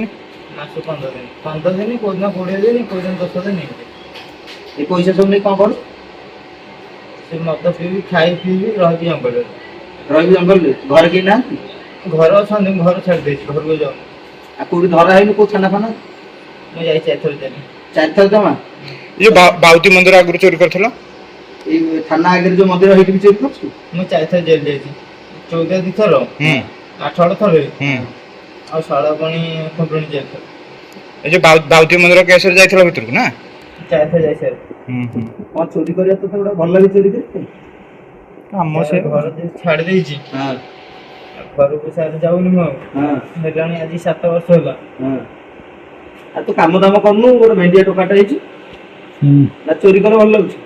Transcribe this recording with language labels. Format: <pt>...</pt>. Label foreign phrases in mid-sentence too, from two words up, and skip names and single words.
<or>ମାସକୁ 15 ଦିନ କୋଉଦିନ 20 ଦିନ କୋଉଦିନ 10 ଦିନ ଏ ପଇସା ସବୁ ନେଇ କଣ କରୁ? ସେ ମଦ ପିଇବି ଖାଇ ପିଇବି ରହିବି ଜଙ୍ଗଲରେ ଘରେ କେହି ନାହାନ୍ତି? ଘର ଅଛନ୍ତି ଘର ଛାଡି ଦେଇଛି ଘରକୁ ଯାଉନି ଆଉ କୋଉଠି ଧରା ହେଇନି କୋଉ ଥାନା ଫାନା? ମୁଁ ଯାଇଛି ଏଥର ଯାଇ 4 ଥର ଜମା? ଏ ବାଉତି ମନ୍ଦିର ଆଗୁ ଚୋରି କରଥିଲ ଏଇ ଥାନା ଆଗେ ଯେ ମନ୍ଦିର ହଇଟି ଚୋରି କରଛୁ? ମୁଁ 4 ଥର ଜେଲ ଯାଇଛି 14 ଦିଥର 18 ଥର ଆଉ 16 ପାଣି ଖୁଣ୍ଟୁଣି ଜେଲ ଏ ଜୋ ବାଉତି ମନ୍ଦିର केस ରେ ଯାଇଥିଲ ଭିତର ନା 4 ଥର ଯାଇ ସାର୍ କଣ ଚୋରି କରିବା ତ ଗୋଟେ ଭଲ ଲାଗେ ଚୋରି କରି? ଆମ ସେ ଘର ଛାଡି ଦେଇଛି ଘରକୁ ସାର୍ ଯାଉନି ମୁଁ ହେଲାଣି ଆଜି 7 ବର୍ଷ ହେଲା ଆଉ ତୁ କାମ ଦାମ କରୁନୁ ଗୋଟେ ଭେଣ୍ଡିଆ ଟୋକାଟା ହେଇଛି ନା ଚୋରି କଲେ ଭଲ ଲାଗୁଛି?</or>